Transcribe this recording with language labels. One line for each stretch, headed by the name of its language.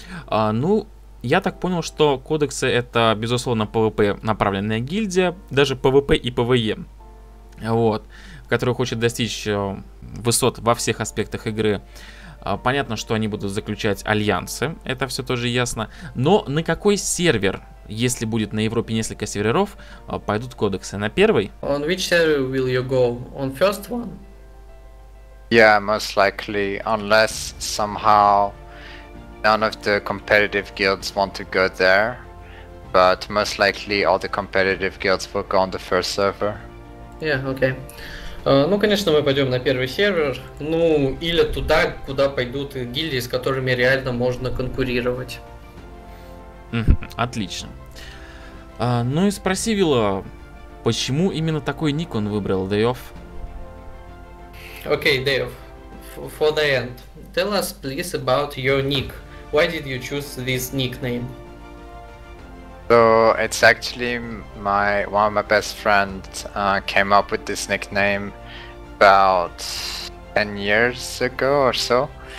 Russian: Ну, я так понял, что кодексы это, безусловно, PvP направленная гильдия, даже PvP и PvE, вот, которая хочет достичь высот во всех аспектах игры. Понятно, что они будут заключать альянсы, это все тоже ясно. Но на какой сервер, если будет на Европе несколько серверов, пойдут кодексы? На первый?
English: On which server will you go? On first one? Yeah, most likely, unless somehow none of the competitive guilds want to go there, but most likely all the competitive guilds will go on the first server. Yeah, okay.
Russian: Ну, конечно, мы пойдем на первый сервер, ну, или туда, куда пойдут гильдии, с которыми реально можно конкурировать. Отлично. Ну и спроси Вилла, почему именно такой ник он выбрал, Deioth?
English: Okay, Deioth, for the end, tell us please about your nick. Why did you choose this nickname? So it's actually one of my best friends came up with this nickname about 10 years ago or so.